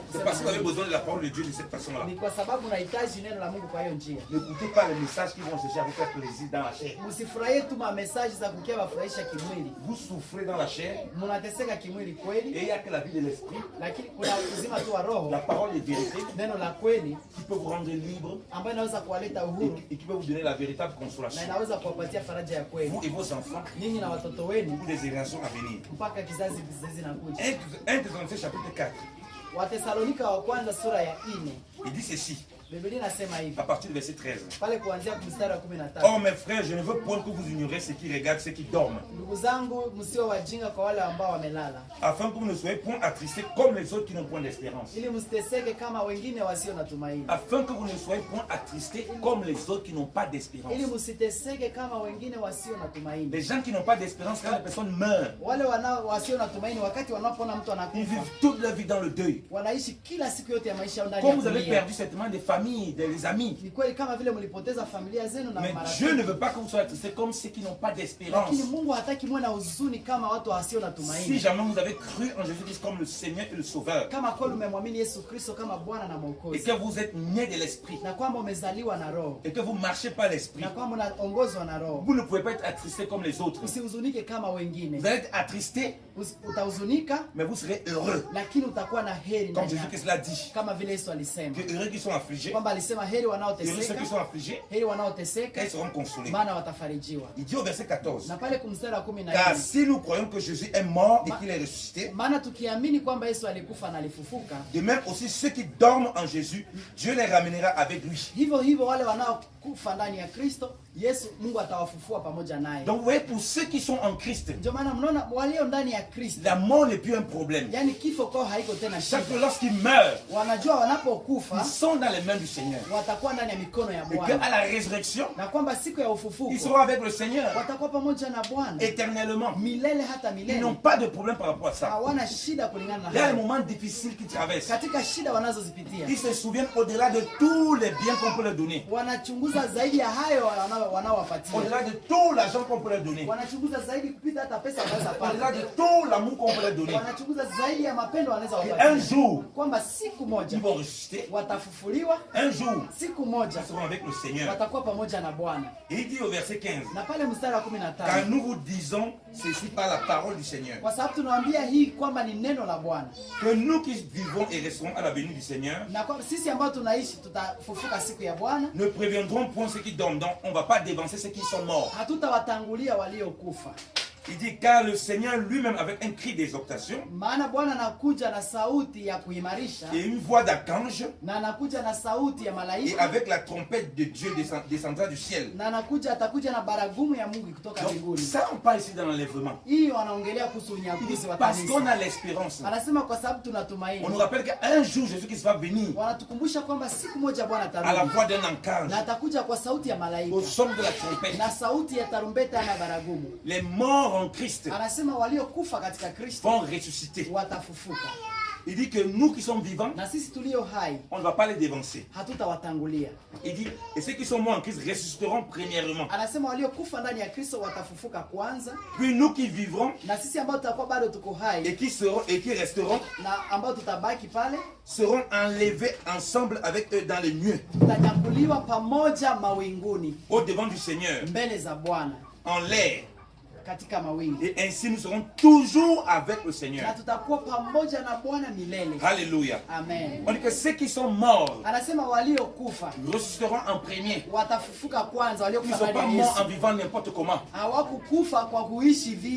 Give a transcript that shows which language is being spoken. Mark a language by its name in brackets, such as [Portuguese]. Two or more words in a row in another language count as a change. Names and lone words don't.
[French] C'est parce que vous avez [Swahili] kusema. [French] besoin de la parole de Dieu de cette façon-là. [Swahili] Ni kwa sababu unahitaji neno la Mungu kwa hiyo njia. [French] N'écoutez pas les messages qui vont chercher à vous faire plaisir dans la chair. [Swahili] Msifurahie tu message za kukia wafurahisha kimwili. [French] Vous souffrez dans la chair [Swahili] Mnateseka kimwili [French] et [Swahili] kweli, [French] il n'y a que la vie de l'esprit, [Swahili] lakini kuna uzima tu wa roho, [French] la parole de vérité [Swahili] neno la kweli [French] qui peut vous rendre libre [Swahili] ambayo inaweza kuwaleta uhuru [French] et qui peut vous donner la véritable [Swahili] na [French] consolation. [Swahili] inaweza kuwapatia faraja ya kweli [French] Vous et vos enfants [Swahili] ninyi na watoto wenu [French] pour des générations à venir. [Swahili] mpaka kizazi zinakuja. [French] 1 Thessaloniciens chapitre 4, [Swahili] Watesalonika wa kwanza sura ya 4. [French] il dit ceci, [Swahili] Biblia inasema hivi. [French] à partir du verset 13. [Swahili] Pale kuanzia mstari wa 15. [French] Or mes frères, je ne veux point que vous ignorez ceux qui regardent, ceux qui dorment, [Swahili] Ndugu zangu, msio wajinga kwa wale ambao wamelala, [French] afin que vous ne soyez point attristés comme les autres qui n'ont point d'espérance. [Swahili] ili msiteseke kama wengine wasio na tumaini. [French] Afin que vous ne soyez point attristés comme les autres qui n'ont pas d'espérance. [Swahili] Ili msiteseke kama wengine wasio na tumaini. [French] Les gens qui n'ont pas d'espérance, quand la personne meurt, [Swahili] Wale wasio na tumaini, wakati wanapoona mtu [French] ils [Swahili] anakufa, [French] vivent toute leur vie dans le deuil. [Swahili] wanaishi kila siku yote ya maisha yao ndani ya [French] Comme vous avez [Swahili] dunia. [French] perdu certainement des familles, des amis. [Swahili] Ni kweli kama vile mlipoteza familia zenu na [French] Mais [Swahili] marafiki. [French] Dieu ne veut pas que vous soyez attristés comme ceux qui n'ont pas d'espérance. [Swahili] Lakini Mungu hataki muwe na huzuni kama watu wasio na [French] Si [Swahili] tumaini. [French] jamais vous avez cru en Jésus-Christ comme le Seigneur et le Sauveur, [Swahili] Kama kweli umemwamini Yesu Kristo kama Bwana na [French] et [Swahili] Mwokozi, [French] que vous êtes né de l'Esprit, [Swahili] na kwamba umezaliwa na Roho, [French] et que vous marchez par l'Esprit, [Swahili] na kwamba unaongozwa na Roho, [French] vous ne pouvez pas être attristés comme les autres. [Swahili] usihuzunike kama wengine. [French] Vous allez être attristés, [Swahili] Utahuzunika, [French] mais vous serez heureux. [Swahili] lakini utakuwa na heri [French] Comme [Swahili] ndani yako. [French] Jésus-Christ l'a dit. [Swahili] Kama vile Yesu alisema [French] Que heureux qui sont affligés, [Swahili] kwamba alisema heri [French] heureux ceux [Swahili] wanaoteseka, [French] qui sont affligés, [Swahili] heri wanaoteseka, [French] ils seront consolés. [Swahili] maana watafarijiwa. [French] Il dit au verset 14, [Swahili] Na pale kumstari wa 14, [French] car si nous croyons que Jésus est mort et qu'il est ressuscité, [Swahili] maana tukiamini kwamba Yesu alikufa na alifufuka, [French] de même aussi ceux qui dorment en Jésus, Dieu les ramènera avec lui. [Swahili] hivyo hivyo wale wanaokufa ndani ya Kristo, Yesu Mungu atawafufua pamoja naye. [French] Donc vous voyez, pour ceux qui sont en Christ, [Swahili] Ndio maana mnaona walio ndani ya Kristo, [French] la mort n'est plus un problème. [Swahili] yani kifo kwao haiko tena shida. [French] Chaque fois lorsqu'ils meurent, [Swahili] Wanajua wanapokufa [French] ils sont dans les mains du Seigneur. [Swahili] watakuwa ndani ya mikono ya [French] Et qu'à [Swahili] Bwana, [French] la résurrection, [Swahili] na kwamba siku ya [French] ils [Swahili] ufufuko [French] seront avec le Seigneur [Swahili] watakuwa pamoja na Bwana [French] éternellement. [Swahili] milele hata [French] Ils [Swahili] milele. [French] n'ont pas de problème par rapport à ça. [Swahili] Hawana shida kulingana na [French] Il y a des [Swahili] hayo. [French] moments difficiles qu'ils traversent. [Swahili] Katika shida wanazozipitia [French] Ils se souviennent au-delà de tous les biens qu'on peut leur donner, [Swahili] wanachunguza zaidi ya hayo wanaowapatia, [French] au-delà de tout l'argent qu'on peut leur donner, [Swahili] wanachunguza zaidi kupita hata pesa wanaweza [French] au-delà [Swahili] pata, [French] de tout l'amour qu'on peut leur donner. [Swahili] wanachunguza zaidi ya mapendo wanaweza [French] Et un [Swahili] wapatia, [French] jour, [Swahili] kwamba siku moja [French] ils vont ressusciter. [Swahili] watafufuliwa, [French] Un jour, [Swahili] siku moja [French] ils seront avec le Seigneur. [Swahili] watakuwa pamoja na Bwana. [French] Et il dit au verset 15, [Swahili] Na pale mstari wa [French] car [Swahili] 15, [French] nous vous disons ceci par la parole du Seigneur, [Swahili] kwa sababu tunawaambia hii kwamba ni neno la Bwana, [French] que nous qui vivons et resterons à la venue du Seigneur, [Swahili] na kwa sisi ambao tunaishi tutafufuka siku ya Bwana, [French] ne préviendrons point ceux qui dorment. Donc, on ne va pas dévancer ceux qui sont morts. [Swahili] hatutawatangulia waliokufa. [French] Il dit, car le Seigneur lui-même, avec un cri d'exhortation [Swahili] Maana Bwana anakuja na sauti ya kuimarisha, [French] et une voix d'archange, [Swahili] na anakuja na sauti ya [French] et [Swahili] malaika, [French] avec la trompette de Dieu descendra du ciel. [Swahili] na atakuja na baragumu ya Mungu kutoka [French] Donc, [Swahili] mbinguni. [French] ça, on parle ici dans l'enlèvement. [Swahili] Hii wanaongelea kuhusu [French] Il dit, [Swahili] unyakuzi wa [French] parce qu'on [Swahili] kanisa. [French] a l'espérance. [Swahili] Anasema kwa sababu tunatumaini. [French] On nous rappelle qu'un jour, Jésus-Christ va venir [Swahili] Wanatukumbusha kwamba siku moja Bwana [French] à la [Swahili] atarudi, [French] voix d'un archange, [Swahili] na atakuja kwa sauti ya malaika [French] au son de la trompette. [Swahili] na sauti ya tarumbeta na baragumu. [French] Les morts en Christ [Swahili] Anasema waliokufa katika Kristo [French] vont ressusciter. [Swahili] watafufuka. [French] Il dit que nous qui sommes vivants, [Swahili] na sisi tulio hai [French] on ne va pas les dévancer. [Swahili] hatutawatangulia. [French] Il dit, et ceux qui sont morts en Christ ressusciteront premièrement. [Swahili] Anasema waliokufa ndani ya Kristo watafufuka kwanza, [French] Puis nous qui vivrons [Swahili] na sisi ambao tutakuwa bado tuko hai [French] et qui resteront [Swahili] na ambao tutabaki pale [French] seront enlevés ensemble avec eux dans les nuées, [Swahili] tutanyakuliwa pamoja mawinguni [French] au devant du Seigneur, [Swahili] mbele za Bwana [French] en l'air. [Swahili] katika mawingu, [French] Et ainsi nous serons toujours avec le Seigneur. [Swahili] na tutakuwa pamoja na Bwana milele. [French] Alléluia. [Swahili] Amen. [French] On dit que ceux qui sont morts [Swahili] Anasema waliokufa [French] ressusciteront en premier. [Swahili] watafufuka kwanza. [French] Ils ne [Swahili] Waliokufa [French] sont pas [Swahili] ndani ya [French] morts en [Swahili] Yesu [French] vivant n'importe comment. [Swahili] hawakukufa kwa kuishi hivi